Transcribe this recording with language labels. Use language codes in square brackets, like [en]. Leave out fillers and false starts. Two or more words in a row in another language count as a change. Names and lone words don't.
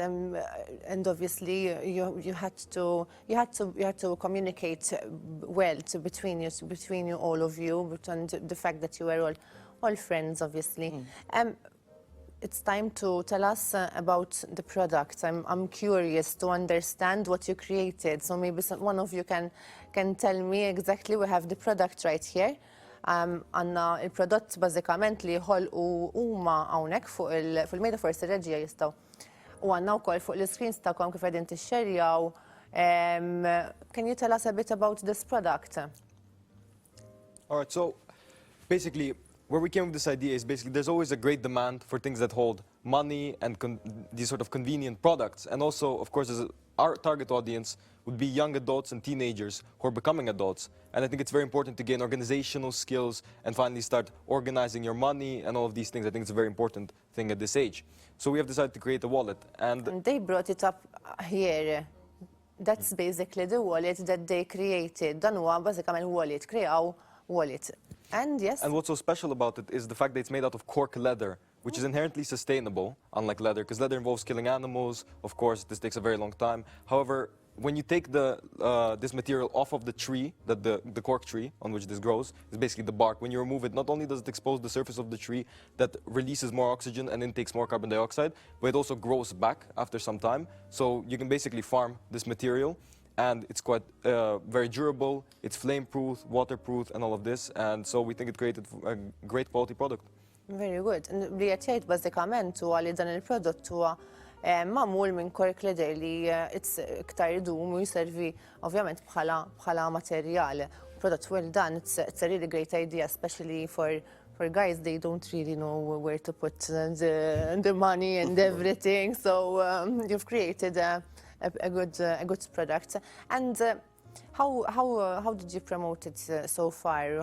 [en] And obviously you had to communicate well between you all of you, and the fact that you were all friends obviously. It's time to tell us about the product. I'm curious to understand what you created. So maybe one of you can tell me exactly. We have the product right here. [mt] Għanna il-prodott bażikament li jħolqu huma hawnhekk fuq il-mejda forsi reġija jistgħu. U għandna wkoll fuq l-screens tagħkom kif qegħdin tixxerjaw. [en] Can you tell us a bit about this product? All right, so Basically, where we came with this idea is basically there's always a great demand for things that hold money and these sort of convenient products. And also, of course, our target audience would be young adults and teenagers who are becoming adults. And I think it's very important to gain organizational skills and finally start organizing your money and all of these things. I think it's a very important thing at this age. So we have decided to create a wallet. And they brought it up here. That's basically the wallet that they created. [mt] Dan huwa bażikament wallet, kreaw wallet. [en] And yes. And what's so special about it is the fact that it's made out of cork leather, which is inherently sustainable, unlike leather, because leather involves killing animals. Of course, this takes a very long time. However, when you take this material off of the tree, the cork tree on which this grows, is basically the bark. When you remove it, not only does it expose the surface of the tree that releases more oxygen and intakes more carbon dioxide, but it also grows back after some time. So you can basically farm this material. And it's quite very durable, it's flame-proof, waterproof, and all of this. And so we think it created a great quality product. Very good. [mt] Li qed jgħid bażikament huwa li dan il-prodott huwa magħmul minn [en] cork leather [mt] li iktar idum u jservi ovvjament bħala materjal. [en] Product well done, it's a really great idea, especially for guys, they don't really know where to put the money and everything. So you've created a good product. And how did you promote it so far?